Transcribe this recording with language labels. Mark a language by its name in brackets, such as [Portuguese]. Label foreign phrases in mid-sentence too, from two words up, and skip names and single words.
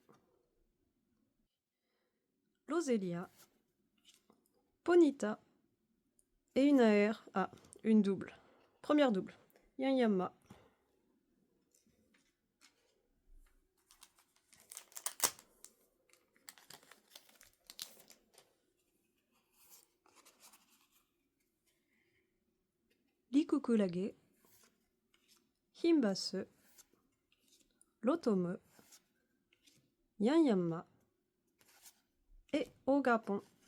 [French] Roselia, Ponyta et une AR. Ah, une double. Première double. Yanma. Likukulage, Himbasu, Rotomu, Yanma et Ogapon.